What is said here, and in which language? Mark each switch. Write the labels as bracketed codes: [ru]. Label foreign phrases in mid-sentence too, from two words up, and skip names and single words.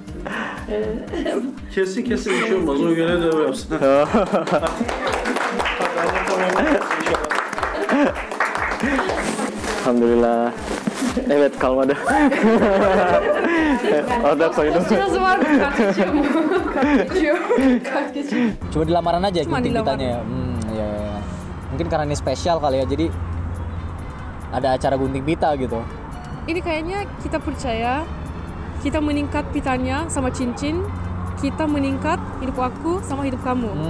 [tr] Kesin bir şey olmaz. Ona göre de öyle yapsın. Alhamdulillah. Evet, kalmadı. Ada koydum. Biraz var mı? Kart geçiyor mu? Kart geçiyor. [id] Cuma di lamaran aja Cuma gunting di pitanya ya. Iya. Mungkin karena ini spesial kali ya. Jadi ada acara gunting pita gitu. Ini kayaknya kita percaya kita meningkat pitanya sama cincin, kita meningkat hidup aku sama hidup kamu.